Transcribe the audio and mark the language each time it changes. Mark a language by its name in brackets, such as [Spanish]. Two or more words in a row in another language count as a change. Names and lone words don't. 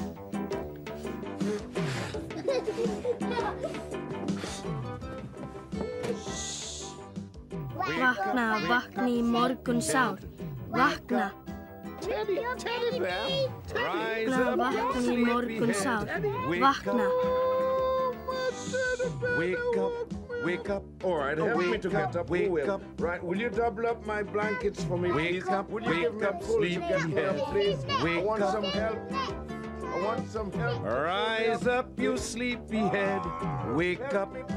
[Icelandic] Vakna, vakni í morgun sár. Vakna. [English] Rise [Icelandic] Vakna, [English] up, [Icelandic] vakni í morgun sár. [English] Wake [Icelandic] Vakna. [English] Wake up. Wake up. All right, help me to get up. Wake up. Right, will you double up my blankets for me, please? Wake up. Will you give me a pull to get me up, please? I want some help. I want some help. Rise up, you sleepyhead. Wake up.